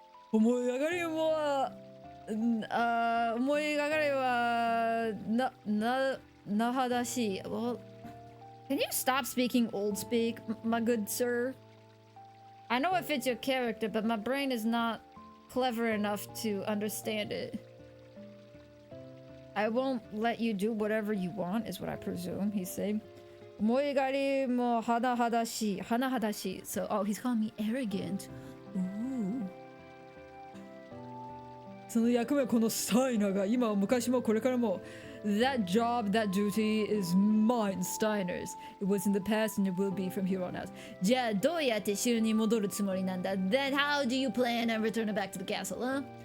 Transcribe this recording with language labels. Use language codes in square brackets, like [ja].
[ja] 思い上がりは思い上がりはなはだしい。 [en] Well, can you stop speaking old speak, my good sir? I know it fits your character, but my brain is not clever enough to understand it. I won't let you do whatever you want, is what I presume, he's saying. [ja] 思い上がりも甚だしい。甚だしい。 [en] So, oh, he's calling me arrogant. Ooh. [ja] その役目このスタイナーが今も昔もこれからも [en] That job, that duty is mine, Steiner's. It was in the past and it will be from here on out. [ja] じゃあどうやって城に戻るつもりなんだ [en] Then how do you plan on returning back to the castle, huh?